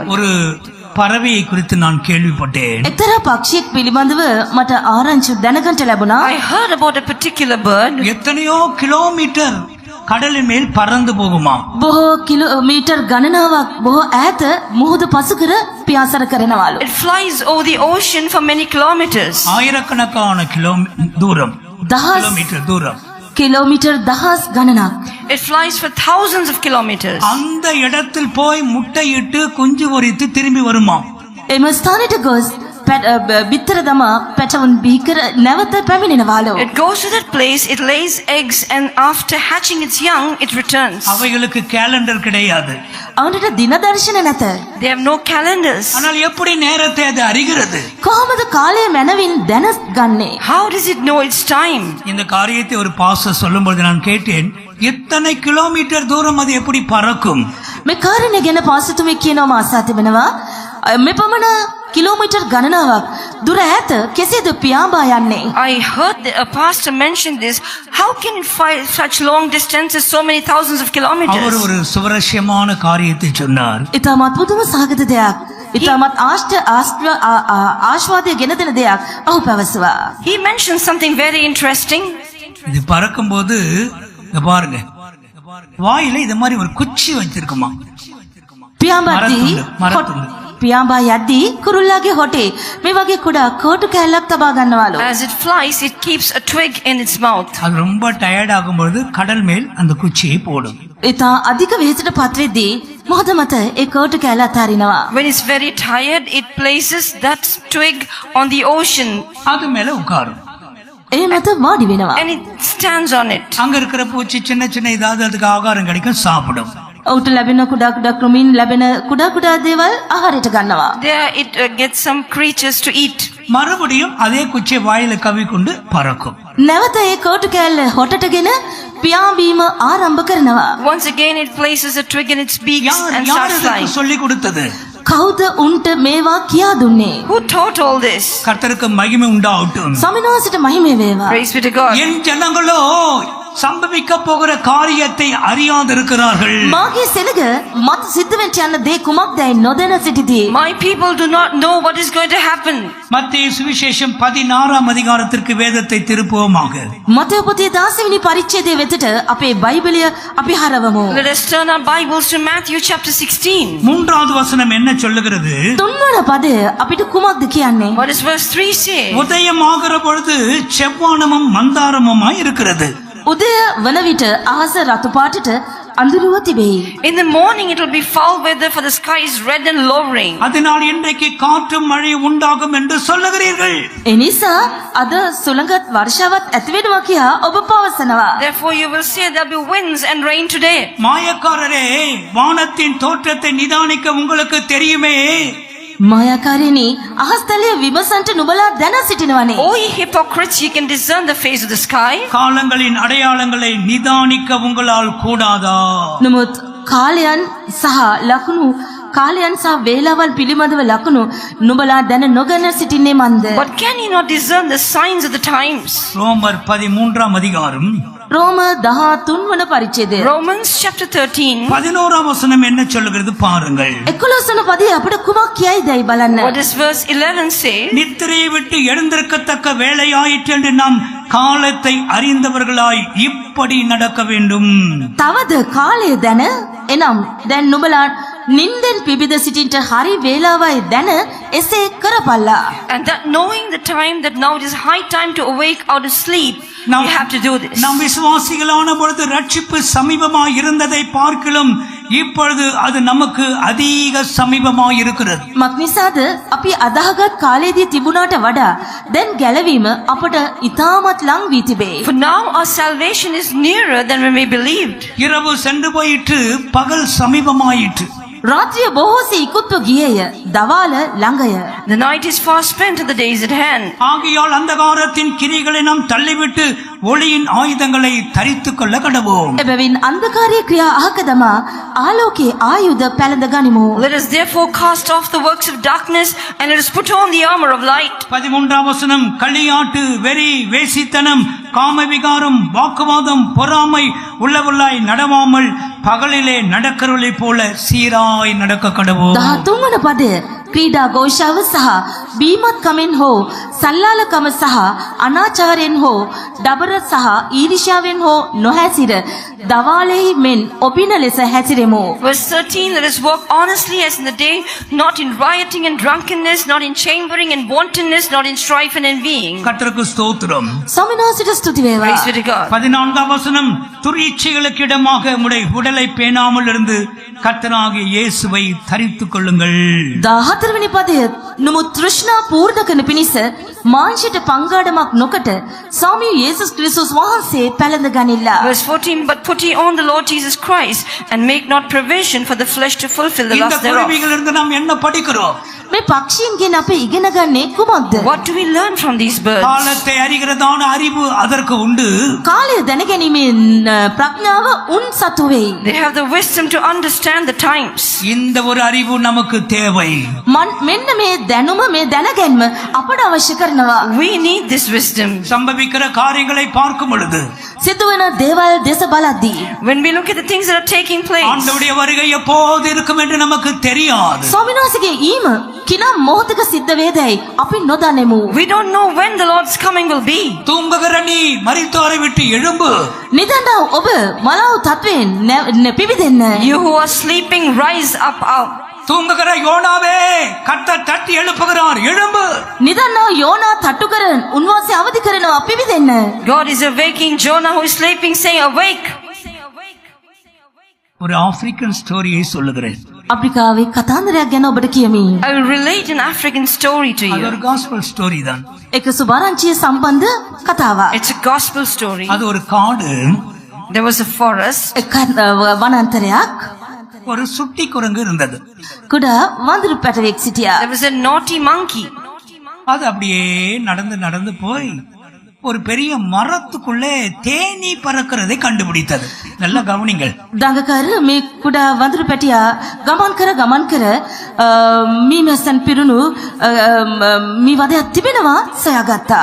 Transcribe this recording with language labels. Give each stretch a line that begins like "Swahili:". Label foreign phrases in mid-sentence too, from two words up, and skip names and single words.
Tamil: ஒரு பறவையை குறித்து நான் கேள்விப்பட்டேன்.
Sinhala: එක්තරා පක්ෂියෙක් පිළිබඳව මට ආරංචි දැනගන්න ලැබුණා.
English: I heard about a particular bird.
Tamil: எத்தனையோ கிலோமீட்டர் கடலின் மேல் பறந்து போகுமா.
Sinhala: බොහෝ කිලෝමීටර් ගණනාවක් බොහෝ ඈත මුහුද පසුකර පියාසර කරනවලු.
English: It flies over the ocean for many kilometers.
Tamil: ஆயிரக்கணக்கான தூரம்
Sinhala: දහස්
Tamil: கிலோமீட்டர் தூரம்.
Sinhala: කිලෝමීටර් දහස් ගණනක්.
English: It flies for thousands of kilometers.
Tamil: அந்த இடத்தில் போய் முட்டையிட்டு குஞ்சு பொரித்து திரும்பி வருமா.
Sinhala: එම ස්ථානයට ගොස් බිත්තර දමා පැටවුන් බිහිකර නැවත පැමිණෙනවාලු.
English: It goes to that place, it lays eggs, and after hatching its young, it returns.
Tamil: அவைகளுக்கு கேலண்டர் கிடையாது.
Sinhala: අවුන්ට දින දර්ශන නැත.
English: They have no calendars.
Tamil: ஆனால் எப்படி நேரத்தை அது அறிகிறது?
Sinhala: කොහොමද කාලය මැනවින් දැන ගන්නේ?
English: How does it know its time?
Tamil: இந்த காரியத்தை ஒரு பாஸ்டர் சொல்லும்போது நான் கேட்டேன், எத்தனை கிலோமீட்டர் தூரம் அது எப்படி பறக்கும்?
Sinhala: මේ කාරණේ ගැන පාස්තුමෙක් කියනවා මා අසා තිබෙනවා. මෙපමණ කිලෝමීටර් ගණනාවක් දුර ඈත කෙසේද පියාඹා යන්නේ?
English: I heard a pastor mention this. How can it fly such long distances, so many thousands of
Tamil: அவர்
English: kilometers?
Tamil: ஒரு சுவரஸ்யமான காரியத்தை சொன்னார்.
Sinhala: ඉතාමත් පුදුම සහගත දෙයක්. ඉතාමත් ආශ්වාදය ගෙන දෙන දෙයක් ඔහු පැවසුවා.
English: He mentioned something very interesting.
Tamil: இது பறக்கும்போது இங்க பாருங்க, வாயில இது மாதிரி ஒரு குச்சி வச்சிருக்குமா.
Sinhala: පියාඹද්දී
Tamil: මරතුண்டு.
Sinhala: පියාඹා යද්දී කුරුල්ලාගේ හොටේ මේ වගේ කුඩා කෝටු කෑල්ලක් තබා ගන්නවලු.
English: As it flies, it keeps a twig in its mouth.
Tamil: அது ரொம்ப டயர்ட் ஆகும்போது கடல் மேல் அந்த குச்சியை போடும்.
Sinhala: ඉතා අධික වෙහෙසට පත් වෙද්දී මොහොත මත ඒ කෝටු කෑල්ල අතාරිනවා.
English: When it's very tired, it places that twig on the ocean
Tamil: அது மேல உட்காரும்.
Sinhala: ඒ මත වාඩි වෙනවා.
English: and it stands on it.
Tamil: அங்க இருக்கிற பூச்சி சின்ன சின்ன ஏதாவது அதுக்கு ஆகாரம் கிடைக்கும், சாப்பிடும்.
Sinhala: ඔහුට ලැබෙන කුඩා කුඩා ක්‍රමීන් ලැබෙන කුඩා කුඩා දේවල් ආහාරයට ගන්නවා.
English: There it gets some creatures to eat.
Tamil: மறுபடியும் அதே குச்சியை வாயில கவ்விக்கொண்டு பறக்கும்.
Sinhala: නැවත ඒ කෝටු කෑල්ල හොටටගෙන පියාඹීම ආරම්භ කරනවා.
English: Once again, it places a twig in its beak
Tamil: யார்
English: and
Tamil: யார்
English: starts
Tamil: இதற்கு
English: flying.
Tamil: சொல்லி கொடுத்தது?
Sinhala: කවුද උන්ට මේවා කියා දුන්නේ?
English: Who taught all this?
Tamil: கர்த்தருக்கு மகிமை உண்டாகட்டும்.
Sinhala: සමිනවාසිට මහිමේ වේවා.
English: Praise be to God.
Tamil: என் ஜனங்களோ சம்பவிக்க போகிற காரியத்தை அறியாதிருக்கிறார்கள்.
Sinhala: මාගේ සෙනග මත සිද්ධ වෙන්න යන දේ කුමක්දයි නොදැන සිටිදී.
English: My people do not know what is going to happen.
Tamil: மத்தேயு சுவிசேஷம் 16 அதிகாரத்திற்கு வேதத்தை திருப்புவோமாக.
Sinhala: මතේ පොතේ 10 වෙනි පරිච්ඡේදයේ වෙතට අපේ බයිබලය අපි හරවමු.
English: Let us turn our Bibles to Matthew chapter 16.
Tamil: மூன்றாவது வசனம் என்ன சொல்லுகிறது?
Sinhala: තුන්වන පදය අපිට කුමක්ද කියන්නේ?
English: What does verse 3 say?
Tamil: உதயம் ஆகிற பொழுது செவ்வானமும் மந்தாரமுமாய் இருக்கிறது.
Sinhala: උදය වන විට අහස රතු පාටට අඳුරුව තිබේ.
English: In the morning it will be foul weather, for the sky is red and lowering.
Tamil: அதனால் இன்றைக்கு காற்றும் மழை உண்டாகும் என்று சொல்லுகிறீர்கள்.
Sinhala: එනිසා අද සුළඟත් වර්ෂාවත් ඇති වෙනවා කියා ඔබ පවසනවා.
English: Therefore you will say there will be winds and rain today.
Tamil: மாயக்காரரே, வானத்தின் தோற்றத்தை நிதானிக்க உங்களுக்கு தெரியுமே.
Sinhala: මායාකාරිනී අහස්තලයේ විමසන්ට නුඹලා දැන සිටිනවනේ.
English: O ye hypocrites, you can discern the face of the sky.
Tamil: காலங்களின் அடையாளங்களை நிதானிக்க உங்களால் கூடாதா?
Sinhala: නමුත් කාලයන් සහ ලකුණු කාලයන් සහ වේලාවල් පිළිබඳව ලකුණු නුඹලා දැන නොගැන සිටින්නේ මන්ද?
English: But can you not discern the signs of the times?
Tamil: ரோமர் 13 அதிகாரம்
Sinhala: රෝම 13 වන පරිච්ඡේදය.
English: Romans chapter 13.
Tamil: 11 வசனம் என்ன சொல்லுகிறது பாருங்கள்.
Sinhala: 11 වන පදයේ අපිට කුමක් කියයිදයි බලන්න.
English: What does verse 11 say?
Tamil: நித்திரையை விட்டு எழுந்திருக்கத்தக்க வேலையாயிற்று என்று நாம் காலத்தை அறிந்தவர்களாய் இப்படி நடக்க வேண்டும்.
Sinhala: තවද කාලය දැන එනම් දැන් නුඹලා නින්දෙන් පිබිද සිටින්ට හරි වේලාවයි දැන එසේ කරපල්ලා.
English: And that knowing the time that now it is high time to awake out of sleep,
Tamil: நாம்
English: we have to do this.
Tamil: நாம் விசுவாசிகளான பொழுது ரட்சிப்பு சமீபமாய் இருந்ததை பார்க்கிலும் இப்பொழுது அது நமக்கு அதிக சமீபமாய் இருக்கிறது.
Sinhala: මක් නිසාද අපි අදාහගත් කාලයේදී තිබුණාට වඩා දැන් ගැලවීම අපට ඉතාමත් ලං වී තිබේ.
English: For now our salvation is nearer than when we believed.
Tamil: இரவு சென்று போயிற்று, பகல் சமீபமாயிற்று.
Sinhala: රාත්‍රිය බොහෝසේ ඉක්ුත්ව ගියේය, දවාල ළඟය.
English: The night is far spent and the day is at hand.
Tamil: ஆகையால் அந்தகாரத்தின் கிரிகளை நாம் தள்ளிவிட்டு ஒளியின் ஆயுதங்களை தரித்துக் கொள்ள கடவோம்.
Sinhala: එබැවින් අන්ධකාරයේ ක්‍රියා අහක දමා ආලෝකයේ ආයුධ පැළඳ ගනිමු.
English: Let us therefore cast off the works of darkness and let us put on the armor of light.
Tamil: 13 வசனம், களியாட்டு, வெறி, வேசித்தனம், காமவிகாரம், வாக்குவாதம், பொறாமை உள்ளவர்களாய் நடவாமல் பகலிலே நடக்கிறவர்களைப் போல சீராய் நடக்க கடவோம்.
Sinhala: 13 වන පදය ක්‍රීඩා ഘോഷාව සහ බීමත් කමෙන් හෝ සල්ලාලකම සහ අනාචාරයෙන් හෝ ඩබර සහ ඊර්ෂ්‍යාවෙන් හෝ නොහැසිර දවාලෙහි මෙන් ඔබින ලෙස හැසිරෙමු.
English: Verse 13, let us walk honestly as in the day, not in rioting and drunkenness, not in chambering and wantonness, not in strife and envying.
Tamil: கர்த்தருக்கு ஸ்தோத்திரம்.
Sinhala: සමිනාසිට ස්තුති වේවා.
English: Praise be to God.
Tamil: 14 வசனம், துரியைகளுக்கு இடமாக உம்முடைய உடலை பேணாமல் இருந்து கர்த்தராகிய இயேசுவை தரித்துக் கொள்ளுங்கள்.
Sinhala: 14 වෙනි පදය නමුත් තෘෂ්ණා පූර්ණ කරන පිණිස මාංශයට පංගාඩමක් නොකට ස්වාමී යේසුස් ක්‍රිස්තුස් වහන්සේ පැළඳ ගනිල්ලා.
English: Verse 14, but put ye on the Lord Jesus Christ, and make not provision for the flesh to fulfill the
Tamil: இந்த
English: lust thereof.
Tamil: குருவிகளிலிருந்து நாம் என்ன படிக்கிறோம்?
Sinhala: මේ පක්ෂීන්ගෙන් අපි ඉගෙන ගන්නේ කුමක්ද?
English: What do we learn from these birds?
Tamil: காலத்தை அறிகிறதான அறிவு அதற்கு உண்டு.
Sinhala: කාලය දැනගැනීමේ ප්‍රඥාව උන් සතු වෙයි.
English: They have the wisdom to understand the times.
Tamil: இந்த ஒரு அறிவு நமக்கு தேவை.
Sinhala: මෙන්න මේ දැනුම මේ දැනගැන්ම අපට අවශ්‍ය කරනවා.
English: We need this wisdom.
Tamil: சம்பவிக்கிற காரியங்களை பார்க்கும் பொழுது
Sinhala: සිදුවන දේවල් දෙස බලද්දී
English: When we look at the things that are taking place,
Tamil: ஆண்டவருடைய வருகை எப்போது இருக்கும் என்று நமக்கு தெரியாது.
Sinhala: ස්වාමීන් වහන්සේගේ ඊම කිනම් මොහොතක සිද්ධ වේදයි අපි නොදනිමු.
English: we don't know when the Lord's coming will be.
Tamil: தூங்குகிற நீ மரித்தோரை விட்டு எழும்பு.
Sinhala: නිදන්නා ඔබ මලාව තත්වයෙන් පිවිදෙන්න.
English: You who are sleeping, rise up out.
Tamil: தூங்குகிற யோனாவே கர்த்தர் தட்டி எழுப்புகிறார், எழும்பு.
Sinhala: නිදන්නා යෝනා තට්ටු කරන් උන්වහන්සේ අවදි කරනවා පිවිදෙන්න.
English: God is awaking Jonah who is sleeping, saying, awake.
Tamil: ஒரு
English: African story
Tamil: சொல்லுகிறேன்.
Sinhala: අප්‍රිකාවේ කතාන්දරයක් ගැන ඔබට කියමි.
English: I will relate an African story to
Tamil: அது ஒரு
English: you. gospel story
Tamil: தான்.
Sinhala: එක සුභාරංචිය සම්බන්ධ කතාවක්.
English: It's a gospel story.
Tamil: அது ஒரு காடு,
English: There was a forest.
Sinhala: එක වනාන්තරයක්
Tamil: ஒரு சுட்டி குரங்கு இருந்தது.
Sinhala: කුඩා වඳුරු පැටවෙක් සිටියා.
English: There was a naughty monkey.
Tamil: அது அப்படியே நடந்து நடந்து போய் ஒரு பெரிய மரத்துக்குள்ளே தேனீ பறக்கிறதை கண்டுபிடித்தது. நல்ல கவனிங்கள்.
Sinhala: දඟකර මේ කුඩා වඳුරු පැටියා ගමන් කර මීමැස්සන් පිරුණු මී වදයක් තිබෙනවා සොයාගත්තා.